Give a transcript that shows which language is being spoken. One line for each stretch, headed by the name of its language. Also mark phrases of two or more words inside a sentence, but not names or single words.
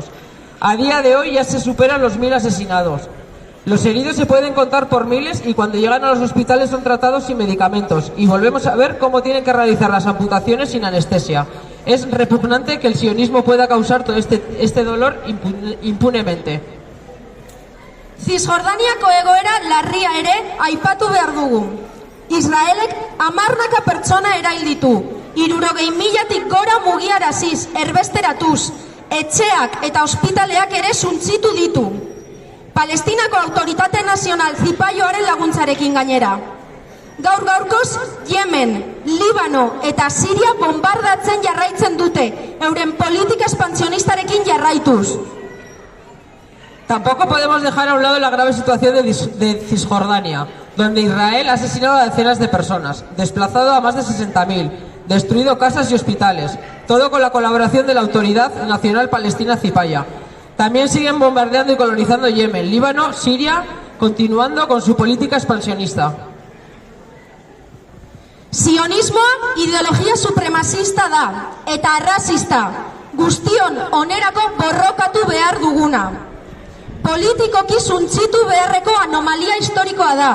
Spanish: A día de hoy ya se superan los 1.000 asesinados. Los heridos se pueden contar por miles y cuando llegan a los hospitales son tratados sin medicamentos. Y volvemos a ver cómo tienen que realizar las amputaciones sin anestesia. Es repugnante que el sionismo pueda causar todo este dolor impunemente.
Basque: Cisjordaniako egoera larria ere aipatu behar dugu. Israelek 10 pertsona erail ditu, 60.000tik gora mugiaraziz, erbesteratuz, etxeak eta ospitaleak ere suntzitu ditu. Palestinako Autoritate Nazional Zipaioaren laguntzarekin gainera. Gaur-gaurkoz, Yemen, Libano eta Siria bombardatzen jarraitzen dute, euren politika expansionistarekin jarraituz.
Spanish: Tampoco podemos dejar a un lado la grave situación de Cisjordania, donde Israel ha asesinado a decenas de personas, desplazado a más de 60.000, destruido casas y hospitales, todo con la colaboración de la Autoridad Nacional Palestina Zipaya. También siguen bombardeando y colonizando Yemen, Líbano, Siria, continuando con su política expansionista.
Basque: Sionismoa ideologia supremacista da, eta arrazista, guztion onerako borrokatu behar duguna. politikoki suntzitu beharreko anomalia historikoa da.